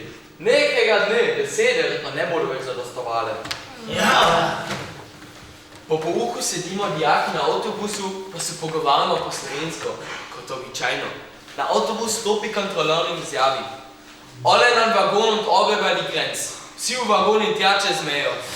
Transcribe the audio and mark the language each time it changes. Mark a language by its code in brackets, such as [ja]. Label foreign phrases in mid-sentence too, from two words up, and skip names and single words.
[sl] Nekega dne besede verjetno ne bodo več zadostovale. Ja. Po pouku sedimo dijaki na avtobusu, pa se pogovarjamo po slovensko, kot običajno. Na avtobus stopi kontrolor in izjavi: [de] "Ole nam vagon und obe über die Grenz." [sl] Vsi v vagon in tja čez mejo.